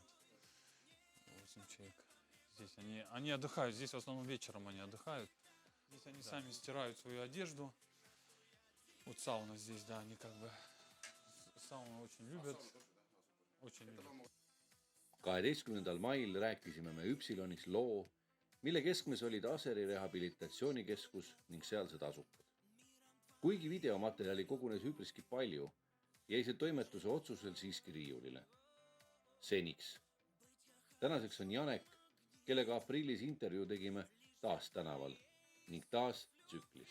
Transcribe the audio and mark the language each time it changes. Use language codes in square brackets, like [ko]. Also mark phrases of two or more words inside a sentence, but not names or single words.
[ru] 8 человек. Здесь они отдыхают. Здесь в основном вечером они отдыхают. Здесь они сами стирают свою одежду. Вот сауна здесь, да, они как бы сауну очень любят. Очень любят. [et] 12. mail rääkisime me Üpsilonis loo, mille keskmes olid Aseri rehabilitatsioonikeskus ning sealsed asukad. Kuigi videomaterjali kogunes üpriski palju, jäi see toimetuse otsusel siiski riiulile. Seniks. Tänaseks on Janek, kellega aprillis intervjuu tegime taas tänaval ning taas tsüklis.